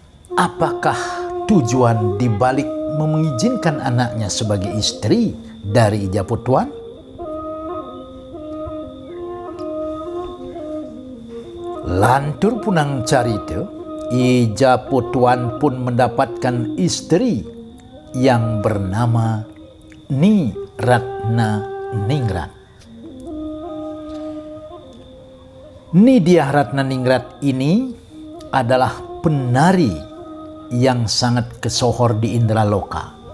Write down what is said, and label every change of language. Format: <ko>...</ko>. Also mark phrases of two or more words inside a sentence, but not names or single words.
<id>Apakah tujuan dibalik mengizinkan anaknya sebagai istri dari Ijaput Tuan?</id> <ban>Lantur punang carita,</ban> <id>Ijaput Tuan pun mendapatkan istri yang bernama Ni Ratna Ningrat. Nidia Ratna Ningrat ini adalah penari yang sangat kesohor di Indraloka.</id>